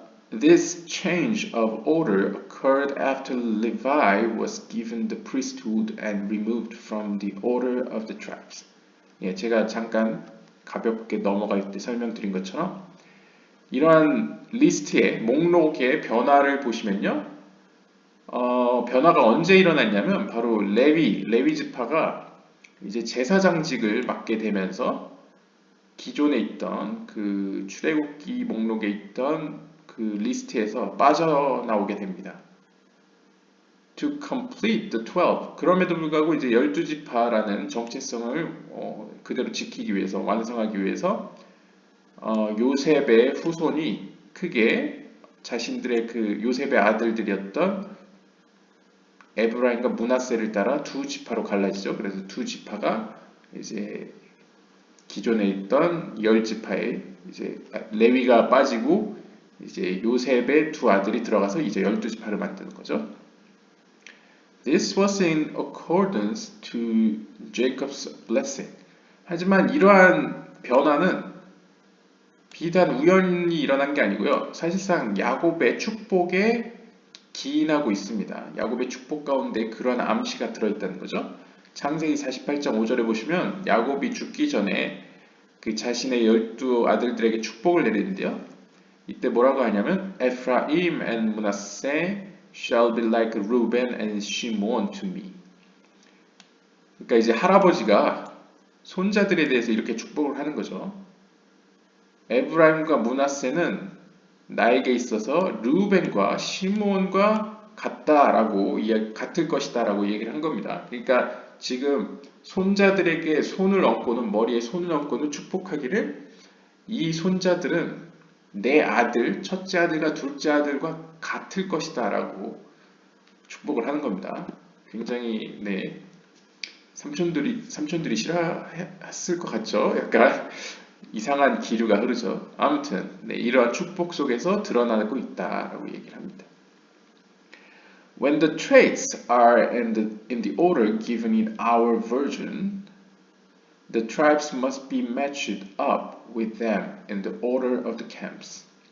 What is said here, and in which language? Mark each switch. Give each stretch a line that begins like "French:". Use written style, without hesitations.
English: This change of order occurred after Levi was given the priesthood and removed from the order of the tribes.
Korean: 예, 제가 잠깐 가볍게 넘어갈 때 설명드린 것처럼 이러한 리스트의 목록의 변화를 보시면요. 변화가 언제 일어났냐면 바로 레위 지파가 이제 제사장직을 맡게 되면서 기존에 있던 그 출애굽기 목록에 있던 그 리스트에서 빠져나오게 됩니다.
English: To complete the 12.
Korean: 그럼에도 불구하고 이제 12지파라는 정체성을 그대로 지키기 위해서 완성하기 위해서 요셉의 후손이 크게 자신들의 그 요셉의 아들들이었던 에브라임과 므낫세를 따라 두 지파로 갈라지죠. 그래서 두 지파가 이제 기존에 있던 10지파에 이제 레위가 빠지고 이제 요셉의 두 아들이 들어가서 이제 12지파를 만드는 거죠.
English: This was in accordance to Jacob's blessing.
Korean: 하지만 이러한 변화는 비단 우연히 일어난 게 아니고요. 사실상 야곱의 축복에 기인하고 있습니다. 야곱의 축복 가운데 그런 암시가 들어있다는 거죠. 창세기 48장 5절에 보시면 야곱이 죽기 전에 그 자신의 12 아들들에게 축복을 내리는데요. 이때 뭐라고 하냐면
English: Ephraim and Manasseh shall be like Reuben and Shimon to me.
Korean: 그러니까 이제 할아버지가 손자들에 대해서 이렇게 축복을 하는 거죠. 에브라임과 므낫세는 나에게 있어서 르우벤과 시몬과 같을 것이다라고 얘기를 한 겁니다. 그러니까 지금 손자들에게 손을 얹고는 머리에 손을 얹고는 축복하기를 이 손자들은 내 아들, 첫째 아들과 둘째 아들과 같을 것이다라고 축복을 하는 겁니다. 굉장히 네 삼촌들이 싫어했을 것 같죠? 약간 이상한 기류가 흐르죠. 아무튼 네, 이러한 축복 속에서 드러나고 있다라고 얘기를 합니다.
English: When the traits are in the order given in our version, the tribes must be matched up with them in the order of the camps.